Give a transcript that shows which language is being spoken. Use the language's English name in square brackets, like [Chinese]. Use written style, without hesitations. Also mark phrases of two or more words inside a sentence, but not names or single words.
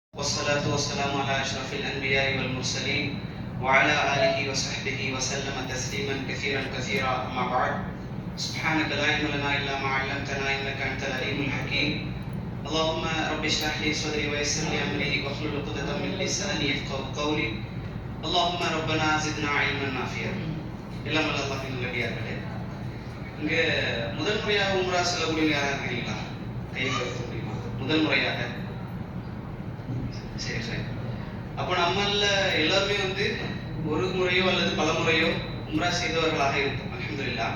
[Arabic] والصلاة والسلام على أشرف الأنبياء والمرسلين وعلى آله وصحبه وسلم تسليما كثيرا كثيرا أما بعد سبحانك لا علم لنا إلا ما علمتنا إنك أنت العليم الحكيم اللهم رب اشرح لي صدري ويسر لي أمري واحلل عقدة من لساني يفقهوا قولي اللهم ربنا زدنا علما نافعا [Tamil] எல்லாம் அல்லாஹ்வின் நல்லடியார்களே, இங்க முதல் முறையாக உம்ரா செல்லக்கூடிய யாராக இருக்கீங்களா? கை உயர்த்த முடியுமா? முதல் முறையாக? சரி சரி. அப்போ நம்மள எல்லாருமே ஒரு முறையோ அல்லது பல முறையோ உம்ரா செய்தவர்களாக இருக்கும், அல்ஹம்துலில்லாஹ்.